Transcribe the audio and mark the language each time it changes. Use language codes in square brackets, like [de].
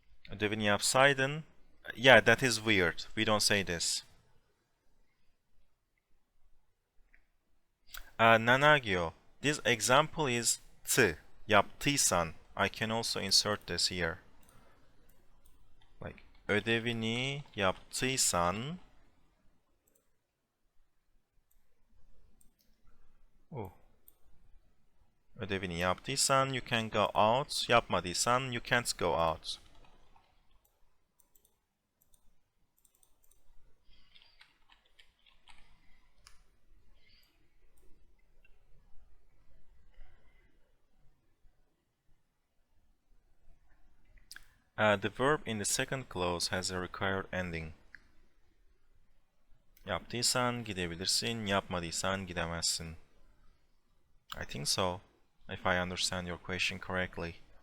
[tr] Ödevini yapsaydın. [en] Yeah, that is weird. We don't say this. Nanagio, This example is t. [tr] Yaptıysan. [en] I can also insert this here. Like [tr] ödevini yaptıysan. [en] Oh. [tr] Ödevini yaptıysan [en] you can go out. [tr] Yapmadıysan [en] you can't go out. The verb in the second clause has a required ending. [tr] Yaptıysan gidebilirsin, yapmadıysan gidemezsin. [en] I think so, if I understand your question correctly.